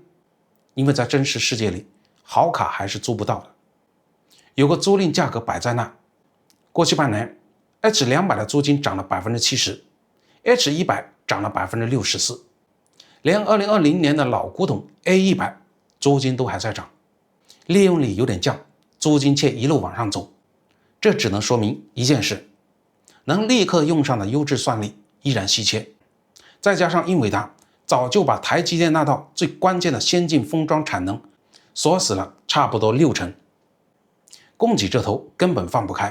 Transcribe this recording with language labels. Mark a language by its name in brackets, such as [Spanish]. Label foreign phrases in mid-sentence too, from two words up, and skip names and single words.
[Chinese] 因為在真實世界裡，好卡還是租不到的。有個租賃價格擺在那，過去半年 H200 的租金漲了 70%， H100 漲了 64%， 連2020年的老古董 A100 租金都還在漲，利用率有點降，租金卻一路往上走。這只能說明一件事，能立刻用上的優質算力依然稀缺，再加上英偉達早就把台積電那道最關鍵的先進封裝產能鎖死了差不多60%，供給這頭根本放不開。